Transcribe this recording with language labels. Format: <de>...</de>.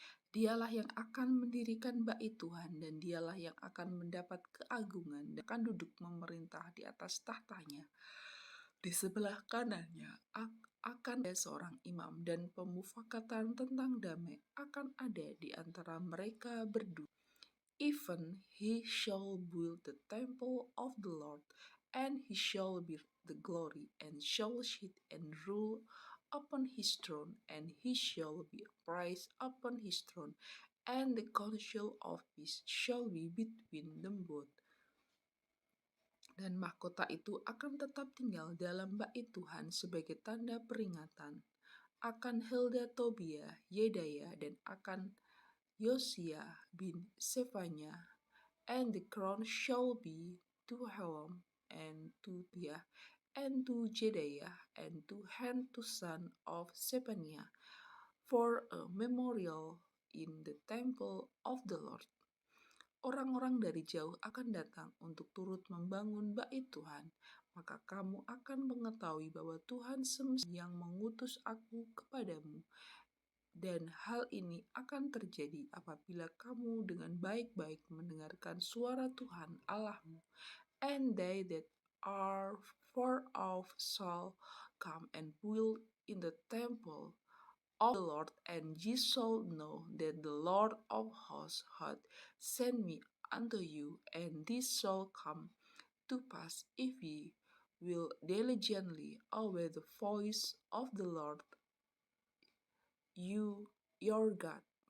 <id>Dialah yang akan mendirikan bait Tuhan, dan dialah yang akan mendapat keagungan dan akan duduk memerintah di atas tahtanya. Di sebelah kanannya akan ada seorang imam dan pemufakatan tentang damai akan ada di antara mereka berdua.</id> <en>Even he shall build the temple of the Lord, and he shall be the glory, and shall sit and rule upon his throne, and he shall be praised upon his throne, and the counsel of peace shall be between them both.</en> <id>Dan mahkota itu akan tetap tinggal dalam bait Tuhan sebagai tanda peringatan akan Helda Tobia, Yedaya, dan akan Yosia bin Sefanya.</id> <en>And the crown shall be to Helam, and to Tia, and to Jedaiah, and to to son of Sepania, for a memorial in the temple of the Lord.</en> <id>Orang-orang dari jauh akan datang untuk turut membangun bait Tuhan, maka kamu akan mengetahui bahwa Tuhan semesta yang mengutus aku kepadamu. Dan hal ini akan terjadi apabila kamu dengan baik-baik mendengarkan suara Tuhan Allahmu.</id> <en>And they that are far off shall come and build in the temple of the Lord, and ye shall know that the Lord of hosts hath sent me unto you, and this shall come to pass if ye will diligently obey the voice of the Lord your God,</en>